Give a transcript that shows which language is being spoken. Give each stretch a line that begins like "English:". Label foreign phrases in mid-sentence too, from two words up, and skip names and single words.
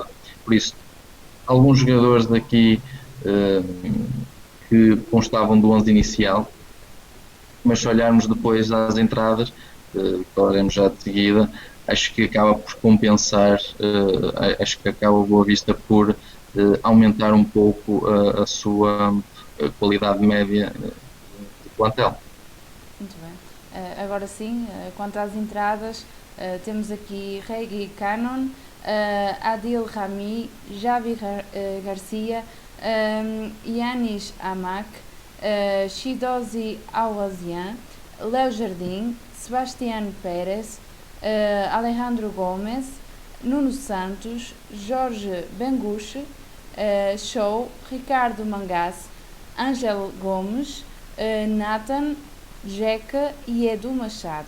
Portuguese: Por isso, alguns jogadores daqui que constavam do 11 inicial, mas se olharmos depois às entradas, que falaremos já de seguida, acho que acaba por compensar, acho que acaba o Boa Vista por aumentar um pouco a sua qualidade média de plantel. Muito bem. Agora sim, quanto às entradas, temos aqui Regui Cannon, Adil Rami, Javi Garcia, Yanis Amak, Shidozi Awazian, Léo Jardim, Sebastián Pérez, Alejandro Gomes, Nuno Santos, Jorge Benguche, Show, Ricardo Mangas, Ángel Gomes, Nathan, Jeca e Edu Machado.